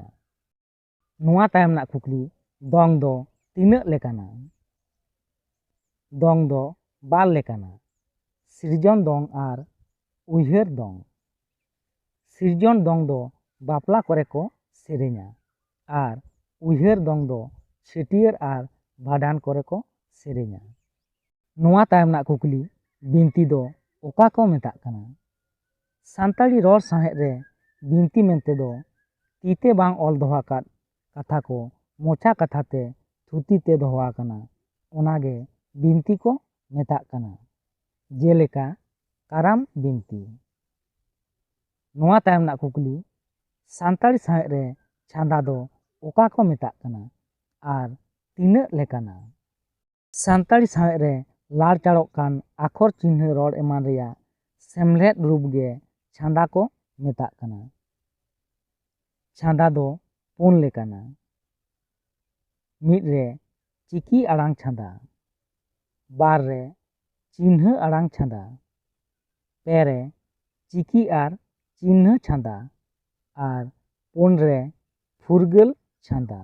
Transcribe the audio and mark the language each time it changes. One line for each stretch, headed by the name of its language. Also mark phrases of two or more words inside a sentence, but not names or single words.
Santali: नुआ तायम ना कुकली दंग दो तीनक लेकाना। दंग दो बार लेकाना सिरजन दंग आर उइहार दंग। सिरजन दंग दो बापला करे को सेरेኛ आर उइहार दंग दो छेटियर आर भाडान करे को सेरेኛ। नुआ तायम ना कुकली बिनती दो ओका को मेताग कना। सानताली रॉर साहेब रे बिनती मेनते दो तीते बांग ऑल दोहा काद कथा को मोचा कथाते थुती ते दोहा कना ओनागे बिनती को मेताग कना। जेलेका काराम बिनती। नुआ तायम ना कुकली सानताली साहेब रे छांदा दो ओका को मेताग कना आर तीनक लेकाना। सानताली साहेब रे लाड़ चाड़ोक कान आखर चिन्ह रॉड एमान रिया सेमलेद रूप गे छांदा को मेताग कना। छांदा दो पुन लेकाना। मिद रे चिकी आड़ांग छांदा, बार रे चिन्ह आड़ांग छांदा, पे रे चिकी आर चिन्ह छांदा आर पुन रे फुरगल छांदा।